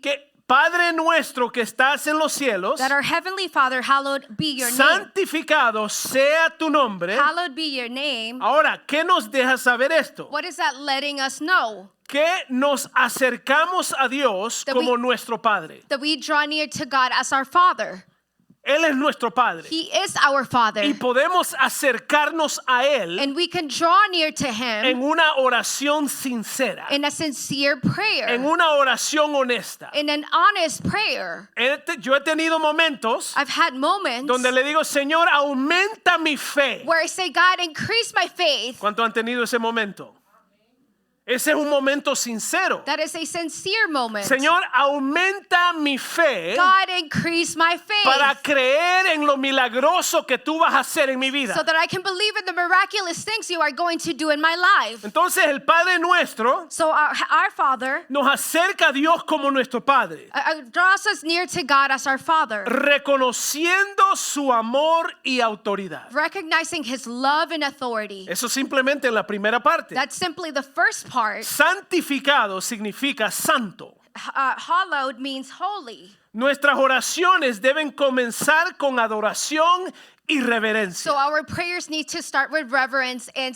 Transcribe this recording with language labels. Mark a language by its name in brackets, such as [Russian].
[Spanish] que Padre nuestro que estás en los cielos, [English] that our Heavenly Father, hallowed be your name. [Spanish] santificado sea tu nombre. [English] Hallowed be your name. [Spanish] Ahora, ¿qué nos deja saber esto? [English] What is that letting us know? [Spanish] Que nos acercamos a Dios [English] That [Spanish] como [English] we- [Spanish] nuestro Padre. [English] That we draw near to God as our Father. [Spanish] Él es nuestro Padre. [English] He is our Father. [Spanish] Y podemos acercarnos a Él [English] And we can draw near to [Spanish] en [English] Him [Spanish] una oración sincera, [English] in a sincere [Spanish] en [English] prayer, [Spanish] una oración honesta. [English] in an honest prayer. [Spanish] Yo he tenido momentos [English] I've had moments [Spanish] donde le digo, Señor, aumenta mi fe. [English] where I say, God, increase my faith. [Spanish] ¿Cuántos han tenido ese momento? Ese es un momento sincero. [English] That is a sincere moment. [Spanish] Señor, aumenta mi fe [English] God, increase my [Spanish] para [English] faith [Spanish] creer en lo milagroso que tú vas a hacer en mi vida. [English] so that I can believe in the miraculous things you are going to do in my life. [Spanish] Entonces el Padre nuestro [English] So our Father [Spanish] nos acerca a Dios como nuestro Padre, [English] draws us near to God as our Father, [Spanish] reconociendo su amor y autoridad. [English] recognizing His love and authority. [Spanish] Eso simplemente en la primera parte. [English] That's simply the first part. [Spanish] Santificado significa santo. [English] Hallowed means holy. [Spanish] Nuestras oraciones deben comenzar con adoración y reverencia. [English] So our prayers need to start with reverence